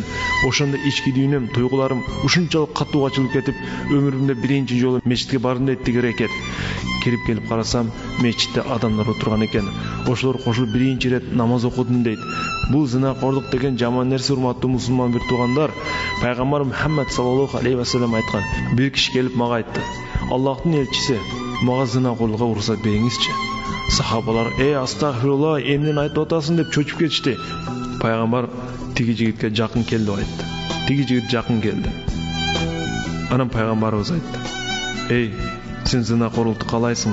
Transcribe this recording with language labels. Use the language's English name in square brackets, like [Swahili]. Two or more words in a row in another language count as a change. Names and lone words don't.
[Kyrgyz] Ошондо ички дүйнөм, туйгуларым ушунчалык катуу ачылып кетип, өмүрүмдө биринчи жолу мечитке бардым дейт тиги Рекет. Кирип келип карасам, мечитте адамдар отурган экен. Ошолор кошулуп биринчи ирет намаз окудум дейт. Бул зынакорлук деген жаман нерсе, урматтуу мусулман бир туугандар. Пайгамбар Мухаммад [Arabic] صلى الله عليه وسلم [Kyrgyz] айткан. Бир киши келип мага айтты: "Аллахтын элчиси, мага зынакорлукка уруксат бериңизчи." Сахабалар: астагфирулла, эмнени айтып атасың" деп чочуп кетишти. Пайгамбар тиги жигитке жакын кел деп айтты. Тиги жигит жакын келди. Анан пайгамбарыбыз айтты: "Эй, сен зынакорлукту каалайсыңбы?"